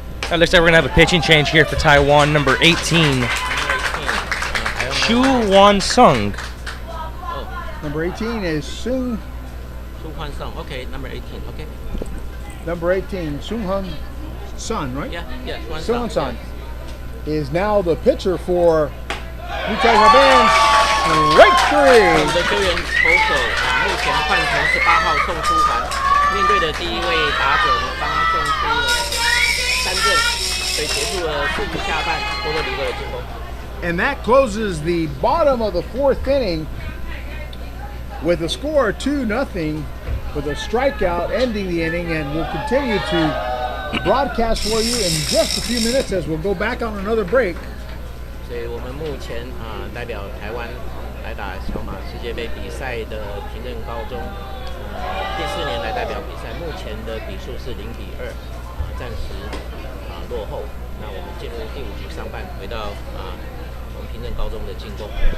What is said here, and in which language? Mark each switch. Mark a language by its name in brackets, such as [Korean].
[English] It looks like we're gonna have a pitching change here for Taiwan, number 18, Chu Wan Sung. Oh, Number 18 is Sung. Su Huan Song. Okay, number 18. Okay. Number 18, Sung Han Sun, right? Yeah, Huan Sung Song. Han Sun is now the pitcher for Taipei. Strike [Chinese] 我 [English] three. [Chinese] 们的救援投手目前换成18号宋书涵，面对的第一位打者呢，帮他送出了3振，所以结束了4局下半波多黎各的进攻。 [English] And that closes the bottom of the 4th inning with a score of 2-0 with a strikeout ending the inning, and we'll continue to broadcast for you in just a few minutes as we'll go back on another break. [Chinese] 所以我们目前代表台湾来打小马世界杯比赛的平镇高中，第4年来代表比赛，目前的比数是0-2，暂时落后。那我们进入第5局上半，回到我们平镇高中的进攻。